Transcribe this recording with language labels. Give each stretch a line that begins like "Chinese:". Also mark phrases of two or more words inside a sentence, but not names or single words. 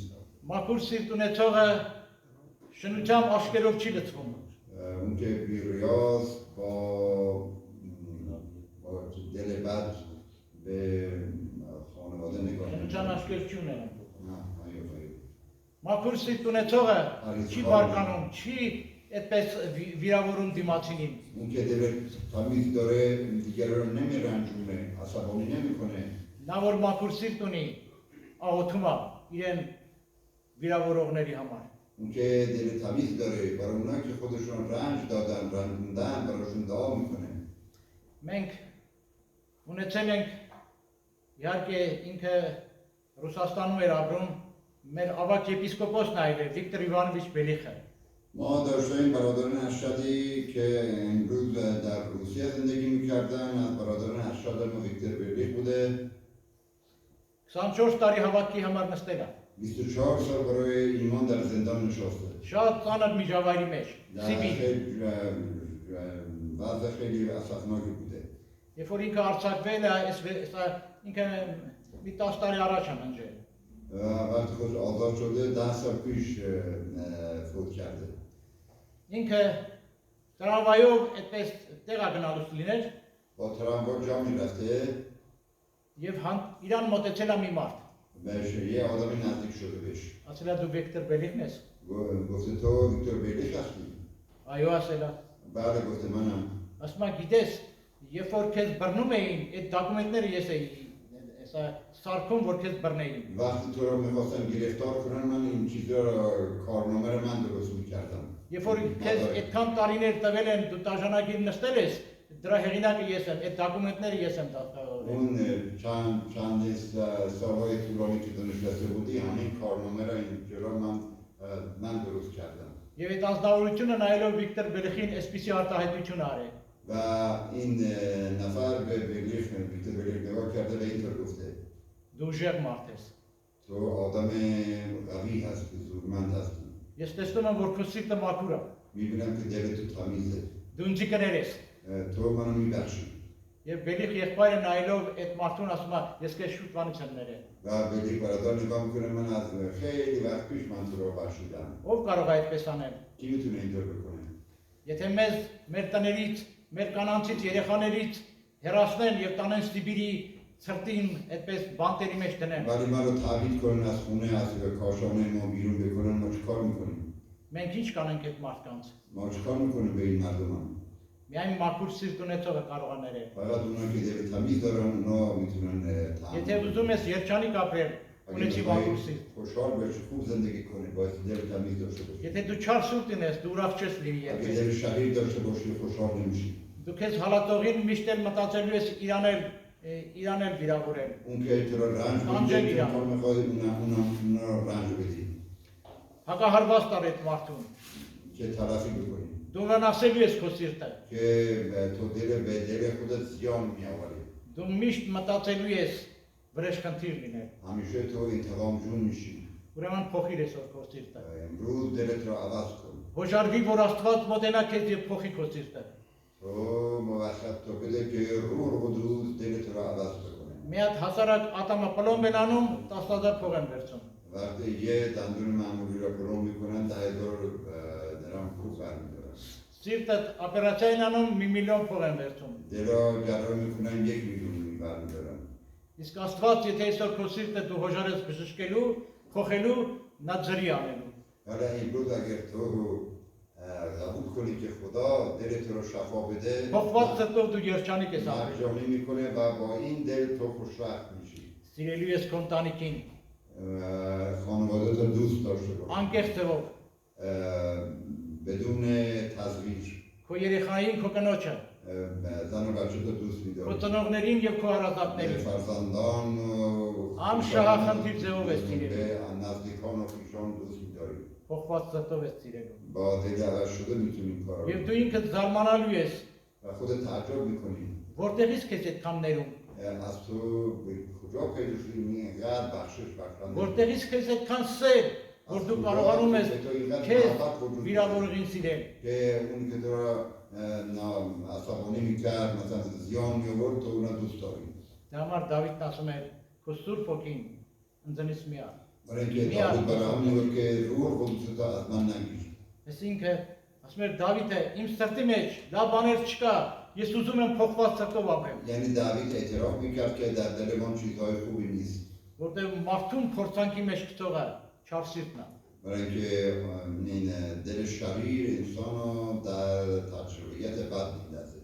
Armenian: Մաքուր սիրտնոցը շնությամբ աշկերով չի լցվում։
Persian: اون که بی ریاست با دل بد به خانواده نگاه
Armenian: Շնչան
Persian: نمی‌کنه.
Armenian: աշկեր չի ունենում։
Persian: نه، այո.
Armenian: Մաքուր սիրտնոցը չի բարկանում, չի այդպես վիրավորում դիմացինին։
Persian: اون که دل تمیز داره دیگر رو نمیرنجونه عصبانی نمیکنه.
Armenian: Նա որ մաքուր սիրտ ունի, աղոթում է իրեն վիրավորողների համար։
Persian: اون که دل تمیز داره برای اونایی که خودشون رنج دادن رنجوندن براشون دعا میکنه.
Armenian: Մենք ունեցել ենք իհարկե ինքը Ռուսաստանում էր ապրում, մեր ավակ եպիսկոպոսն այլ է Վիկտոր Իվանովիչ Բելիխը։
Persian: ما داشتیم برادران ارشدی که امروز در روسیه زندگی میکردن. از برادران ارشد ما ویکتور برلیخ بوده.
Armenian: 24 տարի հավաքի համար նստել է։
Persian: 24 سال برای ایمان در زندان نشسته.
Armenian: Շատ ծանր միջավայրի մեջ,
Persian: در
Armenian: Սիբիր։
Persian: خیلی وضع خیلی اسفناکی بوده.
Armenian: Երբ որ ինքը արձակվել է, ինքը մի 10 տարի առաջ է ընջել։
Persian: وقتی خود آزاد شده 10 سال پیش فوت کرده.
Armenian: Ինքը տրամվայով այդպես տեղա գնալուց լիներ
Persian: با تراموا جا میرفته
Armenian: եւ իրան մոտեցել է մի մարդ։
Persian: بهش یه آدمی نزدیک شده بهش.
Armenian: Ասել է դու Վիկտոր Բելիխն ես։
Persian: گفته تو ویکتور برلیخ هستی؟
Armenian: Այո, ասել է։
Persian: بله گفته منم.
Armenian: Ասում է գիտես, երբ որ քեզ բռնում էին, այդ դոկումենտները ես էի հեսա սարքում, որ քեզ բռնեին։
Persian: وقتی تو رو میخواستن گرفتار کنن من این چیزا رو کارنامه رو من درست میکردم.
Armenian: Երբ որ քեզ այդքան տարիներ տվել են, դու տաժանագիր նստել ես, դրա հեղինակը ես եմ, այդ դոկումենտները ես եմ տալու։
Persian: اون چند سالهای طولانی که تو نشسته بودی همین کارنامه رو اینجا من درست کردم.
Armenian: Եվ այդ անձնավորությունը նայելով Վիկտոր Բելիխին այսպիսի արտահայտություն արել։
Persian: و این نفر به برلیخ ویکتور برلیخ نگاه کرده و اینطور گفته
Armenian: Դու ուժեղ մարդ ես։
Persian: تو آدم قوی هستی، زورمند هستی.
Armenian: Ես տեսնում եմ, որ քո սիրտը մաքուր է։
Persian: میبینم که دل تو تمیزه.
Armenian: Դու ինձ կներես։
Persian: تو منو میبخشی.
Armenian: Եվ Բելիխ եղբայրը նայելով այդ մարդուն ասում է, ես քեզ շուտ բանից եմ ներել։
Persian: و برلیخ برادر نگاه میکنه من از خیلی وقت پیش من تو رو بخشیدم.
Armenian: Ով կարող է այդպես անել։
Persian: کی میتونه اینطور بکنه؟
Armenian: Եթե մեզ մեր տներից, մեր կանանցից, երեխաներից հեռացնեն եւ տանեն Սիբիրի ցրտին այդպես բանտերի մեջ դնեն։
Persian: ولی من رو تعبید کنن از خونه از کاشانه ما بیرون بکنن ما چیکار میکنیم؟
Armenian: Մենք ինչ կանենք այդ մարդկանց։
Persian: ما چیکار میکنیم به این مردمان؟
Armenian: Միայն մաքուր սիրտ ունեցողը կարող է ներել։
Persian: فقط اونا که دل تمیز دارن اونا میتونن
Armenian: Եթե ուզում ես երջանիկ ապրել, ունեցի մաքուր սիրտ։
Persian: خوشحال باشی خوب زندگی کنی باید دل تمیز داشته باشی.
Armenian: Եթե դու չար սուրտ ունես, դու ուրախ չես լինի
Persian: اگه
Armenian: երբեք։
Persian: دل شهید داشته باشی خوشحال نمیشی.
Armenian: Դու քեզ հալատողին միշտ էլ մտածելու ես իրանել վիրավորել։
Persian: اون که تو رو رنج میده تو میخوای اونا رو رنج بدی
Armenian: Հակահարված տար այդ մարդուն։
Persian: که تلافی بکنی
Armenian: Դու նրան ասելու ես քո սիրտը։
Persian: که تو دل به دل خودت زیان میآوری.
Armenian: Դու միշտ մտածելու ես վրեժխնդիր լինել։
Persian: همیشه تو انتقامجوی میشی.
Armenian: Ուրեմն փոխիր ես քո սիրտը։
Persian: امروز دلت را عوض کن.
Armenian: Հոժարվի որ Աստված մոտենա քեզ եւ փոխի քո սիրտը։
Persian: تو موفق تو بده که روح القدس دلت را عوض بکنه.
Armenian: Մի հատ հասարակ ատամը պլոմ են անում 10000 փող են վերցում։
Persian: وقتی یه دندون معمولی را پلم میکنن 10,000 درم پول برمیدارن.
Armenian: Սիրտը օպերացիա են անում 1 միլիոն փող են վերցում։
Persian: دل را جراحی میکنن 1 میلیون برمیدارن.
Armenian: Իսկ Աստված եթե այսօր քո սիրտը դու հոժարես բժշկելու, փոխելու, նա ձրի անելու։
Persian: حالا امروز اگر تو قبول کنی که خدا دلت را شفا بده
Armenian: Փոխված սրտով դու երջանիկ ես ապրել։
Persian: مرجانی میکنه و با این دل تو خوشبخت میشی.
Armenian: Սիրելու ես քո ընտանիքին,
Persian: خانواده رو دوست داشته باش
Armenian: անկեղծ ձևով,
Persian: بدون تزویر.
Armenian: քո երեխային, քո կնոջը,
Persian: زن و بچه تو دوست
Armenian: քո
Persian: میداری.
Armenian: ծնողներին եւ քո հարազատներին։
Persian: فرزندان و
Armenian: Ամ շահախնդիր ձևով ես սիրել։
Persian: نزدیکان و خویشان دوست میداری.
Armenian: Փոխված սրտով ես սիրելու։
Persian: با دل عوض شده میتونی این کار
Armenian: Եվ
Persian: رو
Armenian: դու ինքդ զարմանալու ես,
Persian: و خودت تعجب میکنی
Armenian: որտեղից քեզ այդքան ներում,
Persian: از تو به کجا پیدا شدی اینقدر بخشش بخشنده
Armenian: որտեղից քեզ այդքան սեր, որ դու կարողանում ես քեզ վիրավորողին սիրել։
Persian: که اون که تو را عصبانی میکرد مثلا زیان میورد تو اونا دوست داری.
Armenian: Դրա համար Դավիթն ասում է, քո Սուրբ ոգին ընձնից միա։
Persian: برای اینکه داوود برای همین میگه که روح قدس تو از من نگیر.
Armenian: Այսինքն, ասում է Դավիթը, իմ սրտի մեջ լավ բաներ չկա, ես ուզում եմ փոխված սրտով ապրեմ,
Persian: یعنی داوید اعتراف میکرد که در دل من چیزهای خوبی نیست.
Armenian: որտեղ մարդուն փորձանքի մեջ գտողը չար սիրտն է։
Persian: برای اینکه این دل شریر انسان رو در تجربیت بد میندازه.